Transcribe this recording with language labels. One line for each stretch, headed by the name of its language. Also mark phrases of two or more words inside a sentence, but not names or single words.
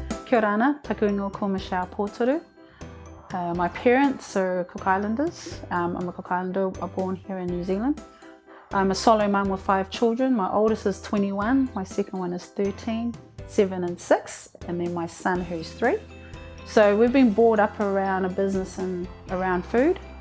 Māori: Kia ora ana, taku ingoa ko Michelle Potoru.
English: My parents are Cook Islanders. I'm a Cook Islander, I was born here in New Zealand. I'm a solo mum with 5 children. My oldest is 21, my second one is 13, 7 and 6, and then my son who's 3. So we've been brought up around a business and around food.